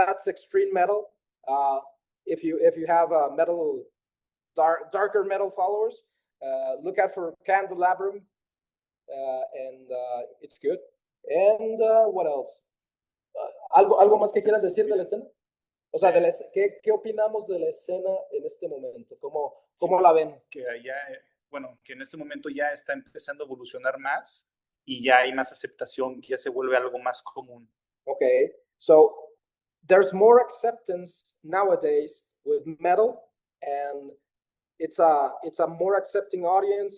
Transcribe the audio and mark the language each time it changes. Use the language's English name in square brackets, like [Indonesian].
[English] That's extreme metal. If you have metal darker metal followers, look out for Candelabrum, and it's good. And what else? [Spanish] ¿Algo más que quieran decir de la escena? O sea, ¿qué opinamos de la escena en este momento? ¿Cómo la ven? Que en este momento ya está empezando a evolucionar más y ya hay más aceptación, ya se vuelve algo más común. [English] Okay, so there's more acceptance nowadays with metal, and it's a more accepting audience.